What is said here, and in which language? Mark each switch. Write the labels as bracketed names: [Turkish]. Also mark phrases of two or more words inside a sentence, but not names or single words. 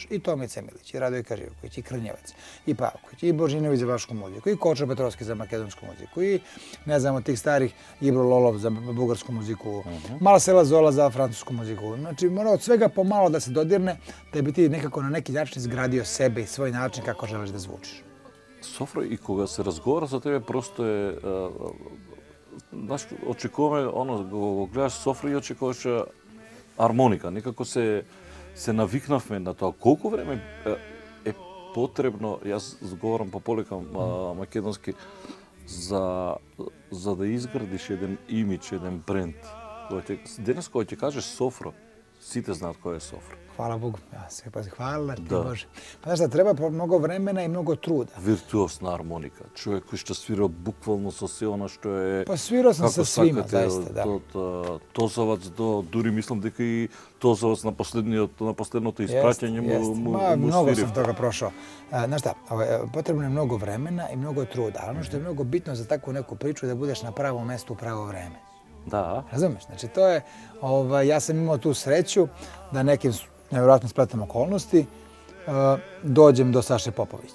[Serbian] I Tomica Milić, i Radojka Živković, i Krnjevac, i Pavković, i Božinović za vašku muziku, i Kočo Petrovski za makedonsku muziku, i ne znam, od tih starih Ibro Lolov za bugarsku muziku, Marcela Zola za francusku muziku. Znači, mora od svega pomalo da se dodirne, da bi ti nekako na neki način izgradio sebe i svoj način kako želiš da zvučiš. [Macedonian] Софро, и кога се разговара за тебе, просто е... Знаеш, очекуваме, го гледаш Софро и очекуваш армоника. Некако се навикнавме на тоа. Колку време е потребно, јас говорам по-полека македонски, за да изградиш еден имидж, еден бренд. Денес кога ќе кажеш Софро, сите знаат кој е Софро. [Serbian] Hvala Bogu. Ja se hvala ti Bože. Pa znaš da treba mnogo vremena i mnogo truda. [Macedonian] Виртуозна армоника. Човек кој што свира буквално со се она што е... [Serbian] Pa svirao sam sa svima, zaista, da. [Macedonian] Од Тозовац до, дури мислам дека и Тозовац на последното испраќање му [Serbian] Mnogo [Macedonian] свири. [Serbian] sam toga prošao. Znaš šta, potrebno je mnogo vremena i mnogo truda. Ali ono što je mnogo bitno za takvu neku priču je da budeš na pravom mestu u pravo vreme. [Macedonian] Да. [Serbian] Razumeš? Znači to je, ja sam imao tu sreću da nekim nevjerojatnim spletom okolnosti dođem do Saše Popovića.